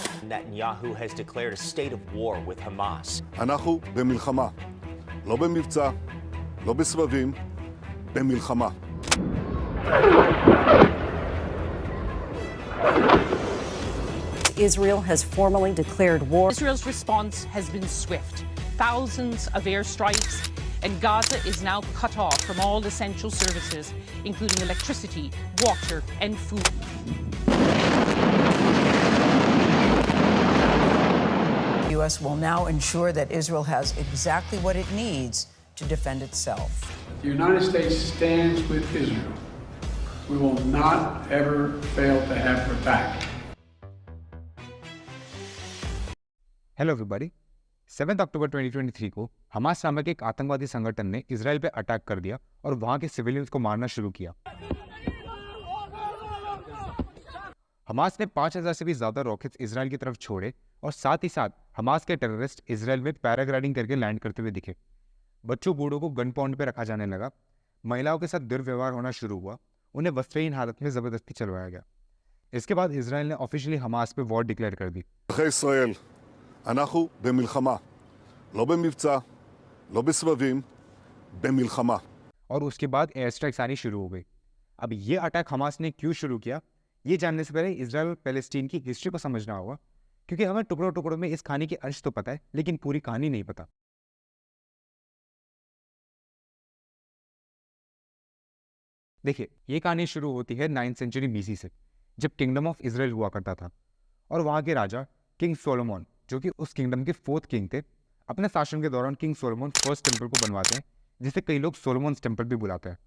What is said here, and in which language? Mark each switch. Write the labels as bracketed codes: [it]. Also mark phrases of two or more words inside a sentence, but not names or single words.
[en] Netanyahu has declared a state of war with Hamas. [he] אנחנו במלחמה, לא במבצע, לא בסבבים, במלחמה. [en] Israel has formally declared war. Israel's response has been swift. Thousands of airstrikes, and Gaza is now cut off from all essential services, including electricity, water, and food. The U.S. will now ensure that Israel has exactly what it needs to defend itself. The United States stands with Israel. We will not ever fail to have her back. Hello everybody [hi] 7 अक्टूबर 2023 को हमास नामक एक आतंकवादी संगठन ने इसराइल पे अटैक कर दिया और वहां के सिविलियंस को मारना शुरू किया। हमास ने 5000 से भी ज्यादा रॉकेट्स इसराइल की तरफ छोड़े और साथ ही साथ हमास के टेररिस्ट इसराइल में पैराग्लाइडिंग करके लैंड करते हुए दिखे। बच्चों बूढ़ों को [en] gun point [hi] पे रखा जाने लगा, महिलाओं के साथ दुर्व्यवहार होना शुरू हुआ, उन्हें वस्त्रहीन हालत में जबरदस्ती चलवाया गया। इसके बाद इसराइल ने ऑफिशियली हमास पे [en] war declare [hi] कर दी। [he] ישראל, אנחנו במלחמה, לא במבצע, לא בסבבים, במלחמה. [hi] और उसके बाद [en] air strikes [hi] आनी शुरू हो गई। अब ये अटैक हमास ने क्यों शुरू किया, ये जानने से पहले इसराइल और पैलेस्टीन की हिस्ट्री को समझना होगा, क्योंकि हमें टुकड़ों टुकड़ों में इस कहानी के अंश तो पता है लेकिन पूरी कहानी नहीं पता। देखिए, ये कहानी शुरू होती है [en] 9th century BC [hi] से, जब किंगडम ऑफ इसराइल हुआ करता था और वहां के राजा किंग सोलोमन, जो कि उस किंगडम के 4th किंग थे, अपने शासन के दौरान किंग सोलोमन फर्स्ट टेंपल को बनवाते हैं, जिसे कई लोग सोलोमन्स टेंपल भी बुलाते हैं।